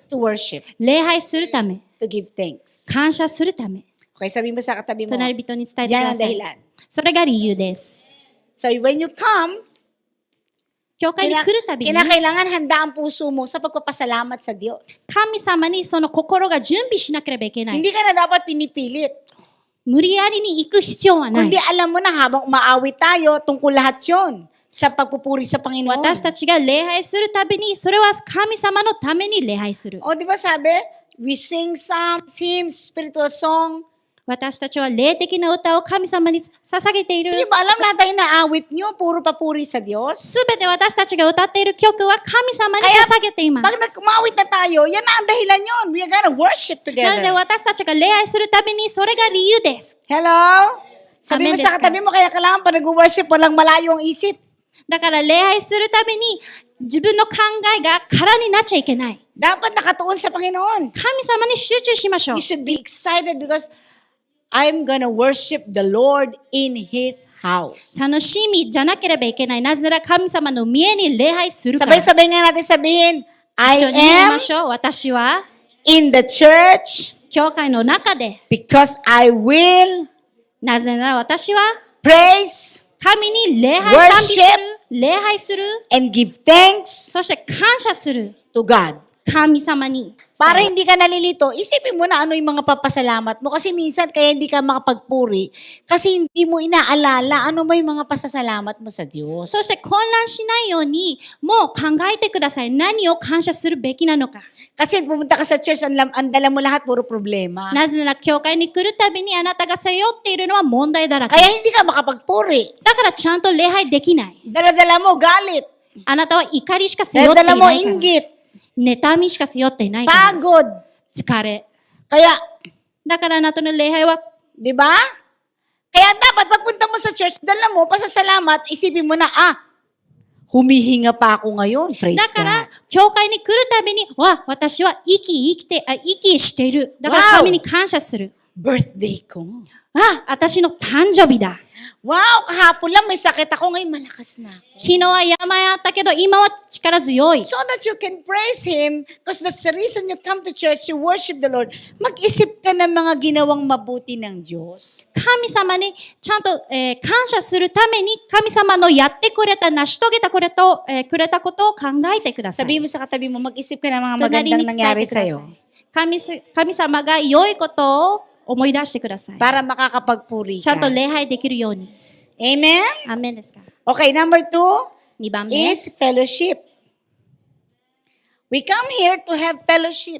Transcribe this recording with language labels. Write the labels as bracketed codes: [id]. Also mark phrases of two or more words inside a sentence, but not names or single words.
[en] to worship, [ja] 礼拝するため、 [en] to give thanks. [ja] 感謝するため、 [tl] Okay, sabi mo sa katabi mo, [ja] 隣人に伝えてく [tl] yan [ja] だ [tl] ang [ja] さい。 [tl] dahilan. [ja] それが理由です。 [en] So when you come, [ja] 教会に来るたびに、 [tl] kinakailangan handa ang puso mo sa pagpapasalamat sa Diyos. [ja] 神様にその心が準備しなければいけない。 [tl] Hindi ka na dapat pinipilit. [ja] 無理やりに行く必要はない [tl] Kundi。alam mo na habang umaawit tayo, tungkol lahat yun sa pagpupuri sa Panginoon. [ja] 私たちが礼拝するたびに、それは神様のために礼拝する。 [tl] O, di ba sabi? [en] We sing psalms, hymns, spiritual song. [ja] 私たちは霊的な歌を神様に捧げている。 [tl] Di ba alam lahat tayo naawit nyo, puro papuri sa Diyos? [ja] すべて私たちが歌っている曲は神様に捧げています。 [tl] Pag umawit na tayo, yan na ang dahilan yun. [en] We are gonna worship [ja] なので [en] together. [ja] 私たちが礼拝するたびに、それが理由です。 [tl] Hello? Sabi mo Amen sa [ja] desu ka? [tl] katabi mo, kaya kailangan pa nag-worship, walang malayo ang isip. [ja] だから礼拝するたびに、自分の考えが空になっちゃいけない。 [tl] Dapat nakatuon sa Panginoon. [ja] 神様に集中しましょう [en] You。should be excited because I'm gonna worship the Lord in His house. [ja] 楽しみじゃなければいけない。なぜなら神様の家に礼拝するから。 [tl] Sabay-sabay nga natin sabihin, [ja] 一緒 [en] I [ja] に言い [en] am [ja] ましょう。私は、 [en] in the church [ja] 教会の中で、 [en] because I will [ja] なぜなら私は、 [en] praise [ja] 神に礼拝賛美する。礼拝する。 [en] and give thanks [ja] そして感謝する。 [en] to God. [ja] 神様に。 [tl] Para hindi ka nalilito, isipin mo na ano yung mga papasalamat mo. Kasi minsan kaya hindi ka makapagpuri. Kasi hindi mo inaalala ano ba yung mga pasasalamat mo sa Diyos. [ja] そして混乱しないように、もう考えてください。何を感謝するべきなのか。 [tl] Kasi pumunta ka sa church, ang dala mo lahat puro problema. [ja] なぜなら教会に来るたびにあなたが背負っているのは問題だらけ。 [tl] Kaya hindi ka makapagpuri. [ja] だからちゃんと礼拝できない。 [tl] Dala-dala mo galit. [ja] あなたは怒りしか背負っていな [tl] Dala-dala [ja] い [tl] mo [ja] から。 [tl] inggit. [ja] 妬みしか背負っていないから。 [tl] Pagod. [ja] 疲れ。 [tl] Kaya, [ja] だからあなたの礼拝は、 [tl] di ba? Kaya dapat pagpunta mo sa church, dala mo, pasasalamat, isipin mo na, humihinga pa ako ngayon. [en] Praise [ja] だから [en] God. [ja] 教会に来るたびに、私は息している。だから神に感謝する。 [tl] Birthday ko. [ja] 私の誕生日だ。 [tl] Wow, kahapon lang may sakit ako, ngayon malakas na ako. [ja] 昨日は病あったけど、今は力強い。 [en] So that you can praise Him, because that's the reason you come to church, you worship the Lord. [tl] Mag-isip ka ng mga ginawang mabuti ng Diyos. [ja] 神様にちゃんと、感謝するために、神様のやってくれた、成し遂げたくれたことを考えてください。 [tl] Sabihin mo sa katabi mo, mag-isip ka ng mga [ja] 隣 [tl] magandang [ja] に伝え [tl] nangyari [ja] てください [tl] sa'yo [ja] 神様が良いことを思い出してください。 [tl] para makakapagpuri [ja] ちゃんと [tl] ka. [ja] 礼拝できるように。 [tl] Amen? [ja] アーメンですか。 [en] Okay, number 2 [ja] 2番目。 [en] is fellowship. We come here to have fellowship.